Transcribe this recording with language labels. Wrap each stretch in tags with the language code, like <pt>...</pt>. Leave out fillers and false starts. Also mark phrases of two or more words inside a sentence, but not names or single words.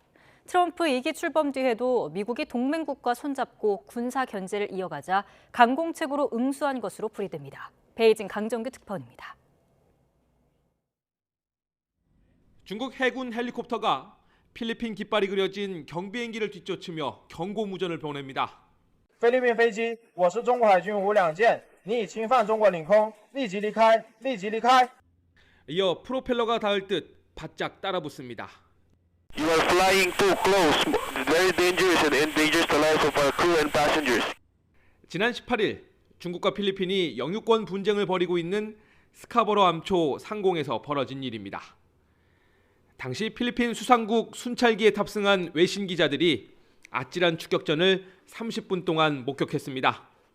<ko>트럼프 2기 출범 뒤에도 미국이 동맹국과 손잡고 군사 견제를 이어가자 강공책으로 응수한 것으로 풀이됩니다. 베이징 강정규 특파원입니다. 중국 해군 헬리콥터가 필리핀 깃발이 그려진 경비행기를 뒤쫓으며 경고무전을 보냅니다.</ko> <zh>菲律宾飞机，我是中国海军无两舰，你已侵犯中国领空，立即离开，立即离开。</zh> <ko>이어 프로펠러가 닿을 듯 바짝 따라붙습니다.</ko> <en>You are flying too close. Very dangerous and endangers the lives of our crew and passengers.</en> <ko>지난 18일 중국과 필리핀이 영유권 분쟁을 벌이고 있는 스카버러 암초 상공에서 벌어진 일입니다. 당시 필리핀 수상국 순찰기에 탑승한 외신 기자들이 아찔한 추격전을 30분 동안 목격했습니다.</ko>